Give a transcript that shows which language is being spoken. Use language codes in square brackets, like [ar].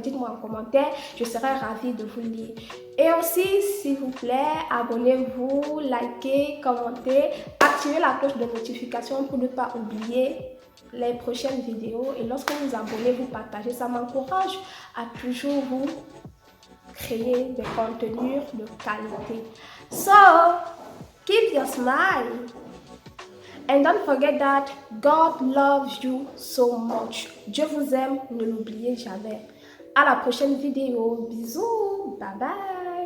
[fr] Dites-moi en commentaire, je serai ravie de vous lire. Et aussi, s'il vous plaît, abonnez-vous, likez, commentez, activez la cloche de notification pour ne pas oublier les prochaines vidéos. Et lorsque vous abonnez, vous partagez, ça m'encourage à toujours vous créer des contenus de qualité. [en] So, keep your smile and don't forget that God loves you so much. [fr] Dieu vous aime, ne l'oubliez jamais. À la prochaine vidéo. Bisous, bye bye.